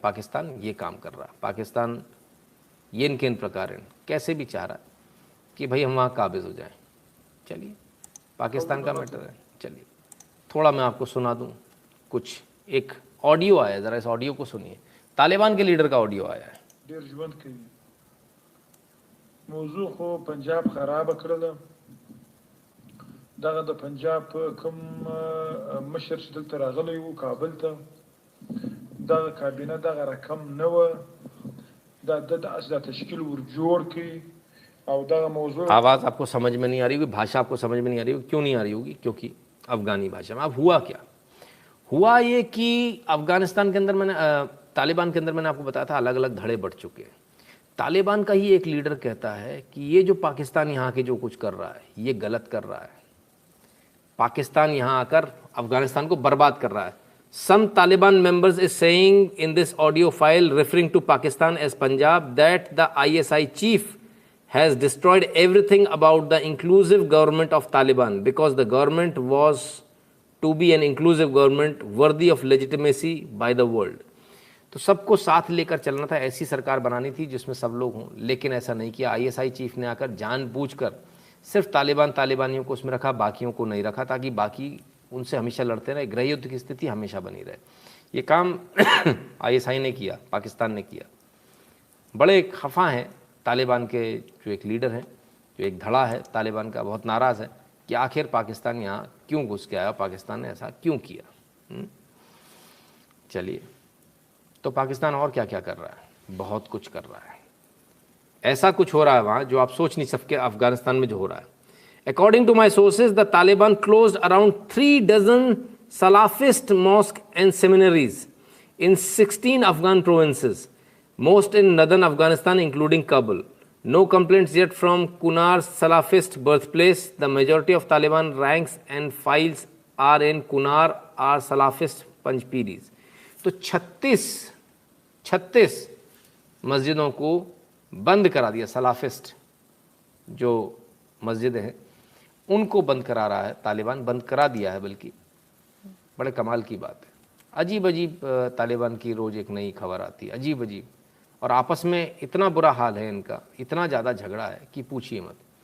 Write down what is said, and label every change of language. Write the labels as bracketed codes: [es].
[hi] पाकिस्तान ये काम कर रहा है। पाकिस्तान ये किन प्रकार कैसे भी चाह रहा है कि भाई हम वहाँ काबिज हो जाएं। चलिए पाकिस्तान का मैटर है। चलिए थोड़ा मैं आपको सुना दूँ कुछ, एक ऑडियो आया, ज़रा इस ऑडियो को सुनिए। तालिबान के लीडर का ऑडियो आया है। [ps] موضوع خو پنجاب خراب کړل دغه د پنجاب کوم مشر چې دلته راغلی وو کابل ته دغه کابینه دغه رقم نه و د اصل تشکیل ور جوړ کی او دغه موضوع [hi] आवाज़ आपको समझ में नहीं आ रही होगी, भाषा आपको समझ में नहीं आ रही होगी। क्यों नहीं आ रही होगी? क्योंकि अफ़गानी भाषा में। अब हुआ क्या? हुआ ये कि अफ़गानिस्तान के अंदर तालिबान के अंदर मैंने आपको बताया था अलग अलग धड़े बढ़ चुके हैं। तालिबान का ही एक लीडर कहता है कि ये जो पाकिस्तान यहाँ के जो कुछ कर रहा है ये गलत कर रहा है। पाकिस्तान यहाँ आकर अफगानिस्तान को बर्बाद कर रहा है। [en] Some Taliban members is saying in this audio file referring to Pakistan as Punjab that the ISI चीफ has destroyed everything about the inclusive government of Taliban because the government was to be an inclusive government worthy of legitimacy by the world. [hi] तो सबको साथ लेकर चलना था, ऐसी सरकार बनानी थी जिसमें सब लोग हों, लेकिन ऐसा नहीं किया। आईएसआई चीफ ने आकर जानबूझकर सिर्फ तालिबानियों को उसमें रखा, बाकियों को नहीं रखा, ताकि बाकी उनसे हमेशा लड़ते रहे, गृह युद्ध की स्थिति हमेशा बनी रहे। ये काम आईएसआई ने किया, पाकिस्तान ने किया। बड़े खफा हैं तालिबान के जो एक लीडर हैं, जो एक धड़ा है तालिबान का, बहुत नाराज़ है कि आखिर पाकिस्तान यहाँ क्यों घुस के आया, पाकिस्तान ने ऐसा क्यों किया। चलिए, तो पाकिस्तान और क्या क्या कर रहा है, बहुत कुछ कर रहा है। ऐसा कुछ हो रहा है वहाँ जो आप सोच नहीं सकते अफगानिस्तान में जो हो रहा है। [en] According to my sources, the Taliban closed around 3 dozen Salafist mosques and seminaries in 16 Afghan provinces, most in northern Afghanistan including Kabul. No complaints yet from Kunar's Salafist birthplace. The majority of Taliban ranks and files are in Kunar are Salafist Panjpiris. [hi] तो 36 मस्जिदों को बंद करा दिया। Salafist जो मस्जिदें हैं उनको बंद करा रहा है तालिबान, बंद करा दिया है बल्कि। बड़े कमाल की बात है। अजीब अजीब तालिबान की रोज़ एक नई खबर आती है, अजीब अजीब, और आपस में इतना बुरा हाल है इनका, इतना ज़्यादा झगड़ा है कि पूछिए मत।